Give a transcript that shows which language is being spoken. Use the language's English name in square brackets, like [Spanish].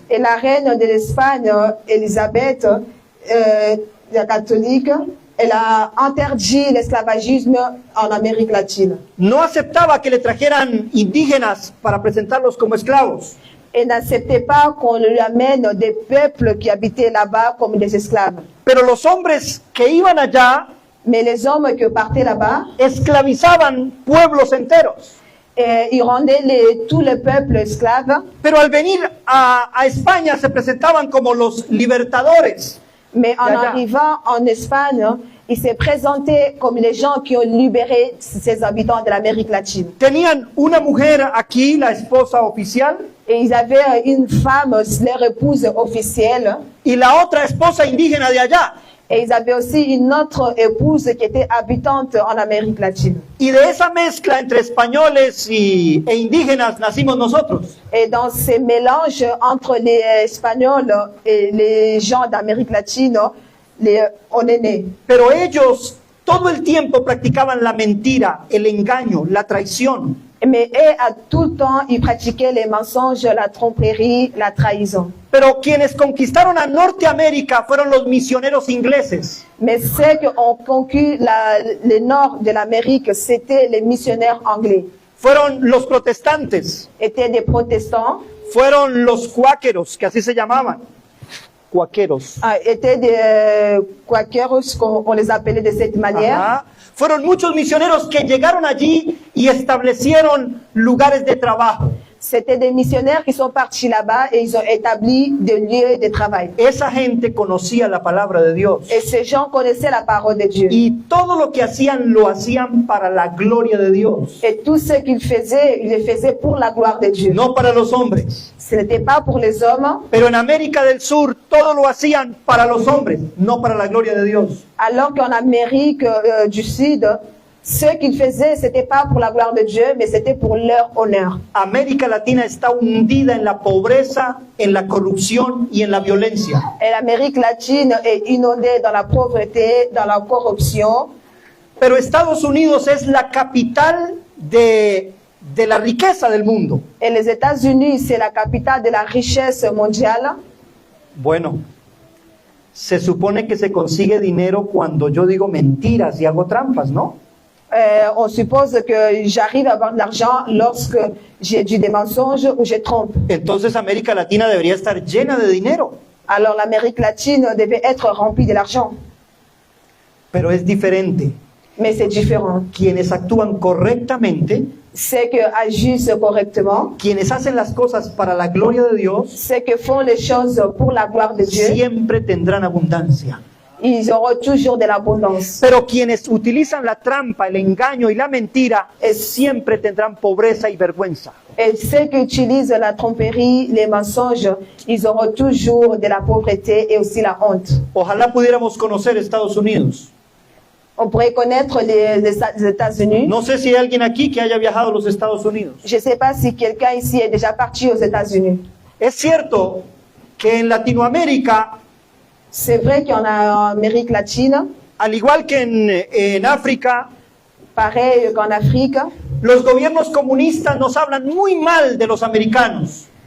[French] Et la reine de l'Espagne, Elisabeth, la catholique, elle a interdit l'esclavagisme en Amérique latine. [Spanish] No aceptaba que le trajeran indígenas para presentarlos como esclavos. [French] Elle n'acceptait pas qu'on lui amène des peuples qui habitaient là-bas comme des esclaves. [Spanish] Pero los hombres que iban allá [French] Mais les hommes qui partaient là-bas, [Spanish] esclavizaban pueblos enteros. [French] ils rendaient tous les peuples esclaves. [Spanish] Pero al venir a España se presentaban como los libertadores. [French] Mais en Dada. arrivant en Espagne, ils se présentaient comme les gens qui ont libéré ces habitants de l'Amérique latine. [Spanish] Tenían una mujer aquí, la esposa oficial, [French] Et ils avaient une femme, leur épouse officielle, [Spanish] y la otra esposa indígena de allá. [French] et ils avaient aussi une autre épouse qui était habitante en Amérique latine. [Spanish] Y de esa mezcla entre españoles e indígenas nacimos nosotros. [French] Et dans ces mélanges entre les Espagnols et les gens d'Amérique latine, on est né. [Spanish] Pero ellos todo el tiempo practicaban la mentira, el engaño, la traición. [French] Mais eux, à tout le temps, ils pratiquaient les mensonges, la tromperie, la trahison. [Spanish] Pero quienes conquistaron a Norteamérica fueron los misioneros ingleses. [French] Mais ceux qui ont conquis le nord de l'Amérique, c'était les missionnaires anglais. [Spanish] Fueron los protestantes, [French] Étaient des protestants, [Spanish] fueron los cuáqueros, que así se llamaban. Cuáqueros. [French] étaient des quakers, on les appelait de cette manière. [Spanish] Ajá. Fueron muchos misioneros que llegaron allí y establecieron lugares de trabajo. [French] C'était des missionnaires qui sont partis là-bas et ils ont établi des lieux de travail. [Spanish] Esa gente conocía la palabra de Dios. [French] Et ces gens connaissaient la parole de Dieu. [Spanish] Y todo lo que hacían lo hacían para la gloria de Dios, [French] Et tout ce qu'ils faisaient, ils le faisaient pour la gloire de Dieu. [Spanish] no para los hombres. [French] Ce n'était pas pour les hommes, [Spanish] Pero en América del Sur todo lo hacían para los hombres, no para la gloria de Dios. [French] alors qu'en Amérique du Sud, ce qu'ils faisaient, c'était pas pour la gloire de Dieu, mais c'était pour leur honneur. [Spanish] América Latina está hundida en la pobreza, en la corrupción y en la violencia. [French] Et l'Amérique latine est inondée dans la pauvreté, dans la corruption. [Spanish] Pero Estados Unidos es la capital de la riqueza del mundo. [French] Et les États-Unis, c'est la capitale de la richesse mondiale. [Spanish] Bueno, se supone que se consigue dinero cuando yo digo mentiras y hago trampas, ¿no? [French] On suppose que j'arrive à avoir de l'argent lorsque j'ai dit des mensonges ou je trompe. [Spanish] Entonces América Latina debería estar llena de dinero, [French] Alors l'Amérique latine devait être remplie de l'argent. [Spanish] pero es diferente. [French] Mais c'est différent. [Spanish] Quienes actúan correctamente, [French] Ceux qui agissent correctement, [Spanish] quienes hacen las cosas para la gloria de Dios, [French] ceux qui font les choses pour la gloire de Dieu, [Spanish] siempre tendrán abundancia. [French] ils auront toujours de l'abondance. [Spanish] Pero quienes utilizan la trampa, el engaño y la mentira, siempre tendrán pobreza y vergüenza. [French] Et ceux qui utilisent la tromperie, les mensonges, ils auront toujours de la pauvreté et aussi la honte. [Spanish] Ojalá pudiéramos conocer Estados Unidos. [French] On pourrait connaître les États-Unis. [Spanish] No sé si hay alguien aquí que haya viajado a los Estados Unidos. [French] Je ne sais pas si quelqu'un ici est déjà parti aux États-Unis. [Spanish] Es cierto que en Latinoamérica, [French] C'est vrai qu'il y en a en Amérique latine, [Spanish] al igual que en África, [French] pareil qu'en Afrique. [Spanish] los gobiernos comunistas nos hablan muy mal de los americanos.